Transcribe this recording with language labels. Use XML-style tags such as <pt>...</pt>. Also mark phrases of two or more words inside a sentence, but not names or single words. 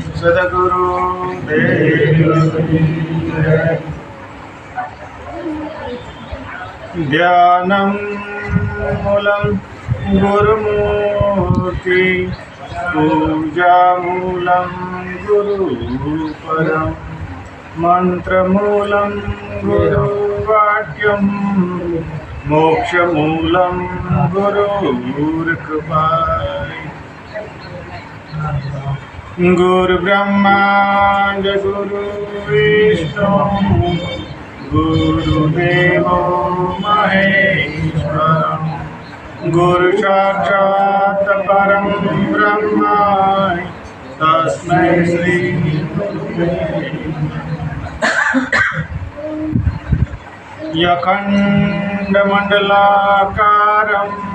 <sa>સદગુરુ ધ્યાનમ મૂલમ ગુરુમૂર્તિ પૂજામૂલમ ગુરુપદમ મંત્રમૂલમ ગુરુવાક્યમ મોક્ષમૂલમ ગુરુર્કૃપા गुरु ब्रह्मा गुरु विष्णु गुरुदेवो महेश्वर गुरु साक्षात् परम ब्रह्म तस्मै श्री अखंड मंडलाकारं</sa>